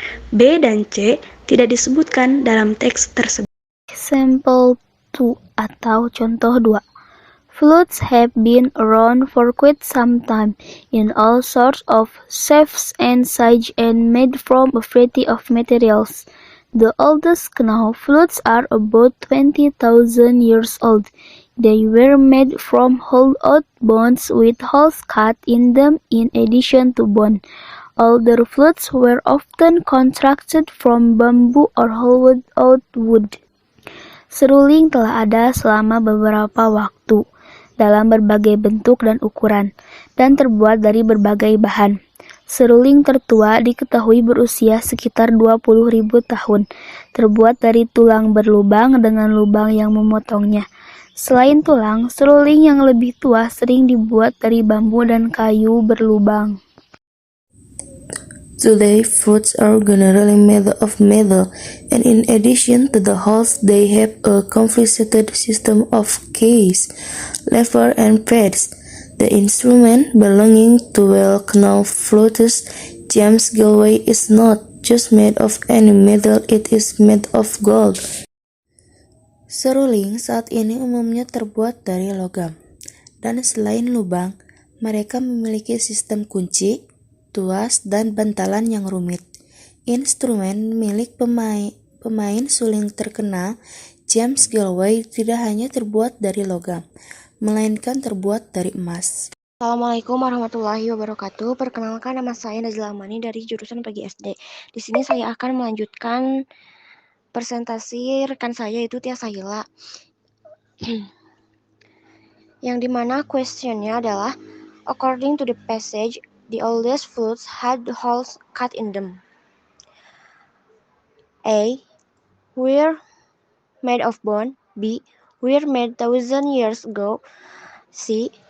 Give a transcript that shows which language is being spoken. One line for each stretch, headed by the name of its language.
Indonesian: B dan C tidak disebutkan dalam teks tersebut.
English: Example 2
Indonesian: atau contoh 2.
English: Flutes have been around for quite some time in all sorts of shapes and sizes and made from a variety of materials. The oldest known flutes are about 20,000 years old. They were made from hollowed bones with holes cut in them in addition to bone. Older flutes were often constructed from bamboo or hollowed-out wood.
Indonesian: Seruling telah ada selama beberapa waktu, dalam berbagai bentuk dan ukuran, dan terbuat dari berbagai bahan. Seruling tertua diketahui berusia sekitar 20.000 tahun, terbuat dari tulang berlubang dengan lubang yang memotongnya. Selain tulang, seruling yang lebih tua sering dibuat dari bambu dan kayu berlubang.
English: Today, flutes are generally made of metal, and in addition to the holes, they have a complicated system of keys, lever, and pads. The instrument belonging to well-known flutist James Galway is not just made of any metal, it is made of gold.
Indonesian: Seruling saat ini umumnya terbuat dari logam, dan selain lubang, mereka memiliki sistem kunci, tuas, dan bantalan yang rumit. Instrumen milik pemain suling terkenal James Galway tidak hanya terbuat dari logam, melainkan terbuat dari emas.
Arabic: Assalamualaikum warahmatullahi wabarakatuh.
Indonesian: Perkenalkan, nama saya Nazila Amani dari jurusan PGSD. Di sini saya akan melanjutkan presentasi rekan saya, yaitu Tia Sahila. Yang dimana questionnya adalah,
English: according to the passage, the oldest flutes had holes cut in them. A. Were made of bone. B. Were made 1,000 years ago. C.